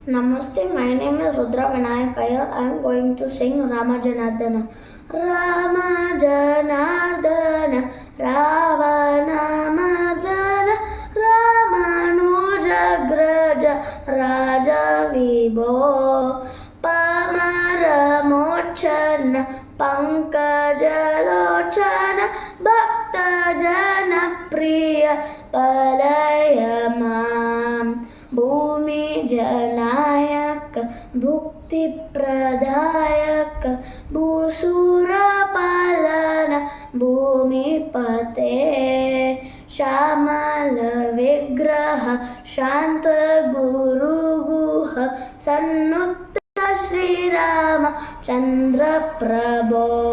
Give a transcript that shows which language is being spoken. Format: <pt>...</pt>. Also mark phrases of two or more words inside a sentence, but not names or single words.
<en>Namaste, my name is Rudra Vinayak Iyer. I am going to sing Ramajanardana.</en> <sa>रामजनार्दन, रावणमर्दन, रामानुजाग्रज, राज विभो, पामरमोचन, पङ्कजलोचन, भक्तजन प्रिय, पालयमाम्. ಭೂಮಿ ಜನಾಯಕ ಭುಕ್ತಿ ಪ್ರದಾಯಕ ಭೂಸೂರ ಪಾಲನ ಭೂಮಿಪತೆ ಶ್ಯಾಮಲ ವಿಗ್ರಹ ಶಾಂತ ಗುರು ಗುಹ ಸನ್ನುತ್ತ ಶ್ರೀರಾಮ ಚಂದ್ರ ಪ್ರಭೋ</sa>